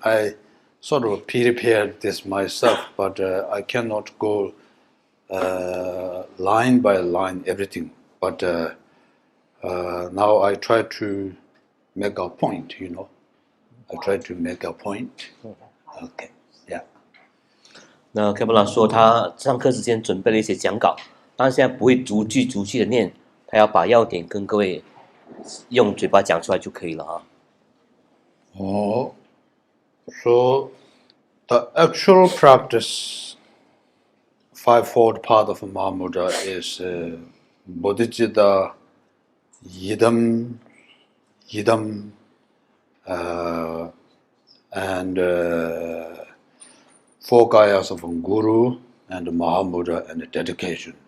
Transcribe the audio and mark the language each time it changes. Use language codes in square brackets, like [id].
[en] I sort of prepared this myself, but I cannot go line by line everything. But now I try to make a point, I try to make a point. Okay, yeah. [zh] 那Khenpo老说，他上课之前准备了一些讲稿，但是现在不会逐句逐句的念，他要把要点跟各位用嘴巴讲出来就可以了啊。 [en] Oh, so the actual practice, Five-fold Path of Mahamudra is bodhicitta, yidam, and four kayas of Guru and Mahamudra and dedication.